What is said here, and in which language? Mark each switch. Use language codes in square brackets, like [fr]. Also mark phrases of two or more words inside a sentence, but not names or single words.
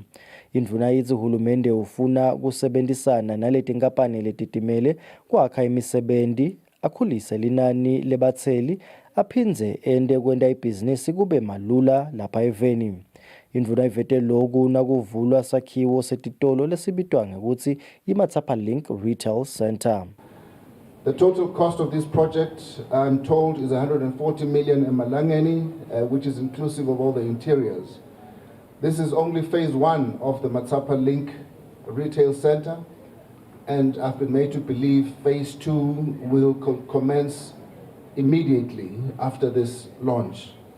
[ss] Indvuna yithi uhulumende ufuna kusebenzisana naletinkampani letitimele kwakha imisebenzi, akhulise linani lebatseli, aphindze ende kwenta ibhizinisi kube malula lapha eveni. Indvuna ivete loku nakuvulwa sakhiwo setitolo lesibitwa ngekuthi iMatsapa Link Retail Center. [en] The total cost of this project, I'm told, is 140 million emalangeni, which is inclusive of all the interiors. This is only phase 1 of the Matsapa Link Retail Center, and I've been made to believe phase 2 will commence immediately after this launch.